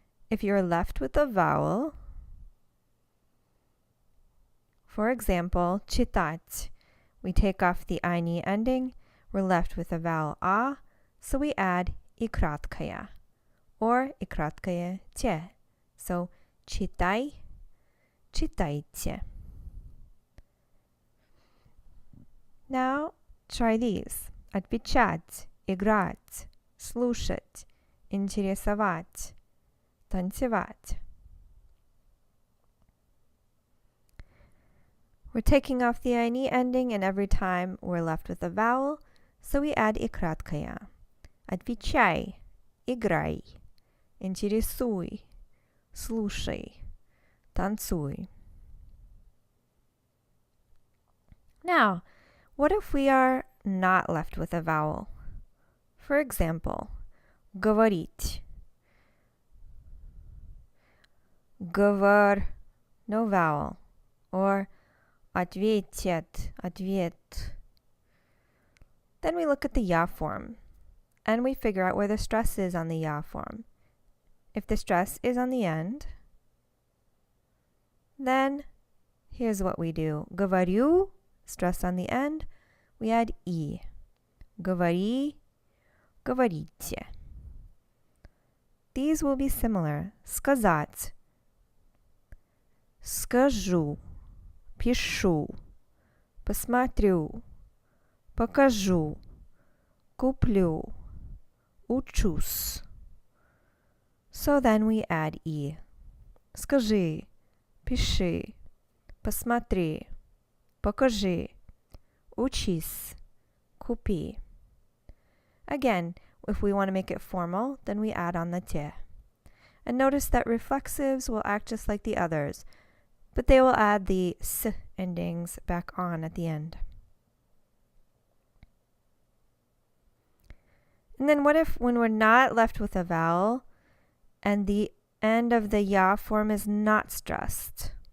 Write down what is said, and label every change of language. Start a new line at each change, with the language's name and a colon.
English: If you're left with a vowel, for example, читать, we take off the any ending, we're left with a vowel a, so we add и краткое, or и краткое те.
Russian: So читай, читайте.
English: Now try these.
Russian: Отвечать, играть, слушать, интересовать, танцевать.
English: We're taking off the any ending, and every time we're left with a vowel, so we add и краткое.
Russian: Отвечай, играй, интересуй, слушай, танцуй.
English: Now, what if we are not left with a vowel? For example, говорить. Говор, no vowel.
Russian: Or ответят, ответ.
English: Then we look at the ya form, and we figure out where the stress is on the ya form. If the stress is on the end, then here's what we do. Говорю, stress on the end, we add и.
Russian: Говори, говорите.
English: These will be similar.
Russian: Сказать. Скажу. Пишу, посмотрю, покажу, куплю, учусь.
English: So then we add и.
Russian: Скажи, пиши, посмотри, покажи, учись, купи.
English: Again, if we want to make it formal, then we add on the te. And notice that reflexives will act just like the others, but they will add the s endings back on at the end. And then what if when we're not left with a vowel and the end of the ya form is not stressed?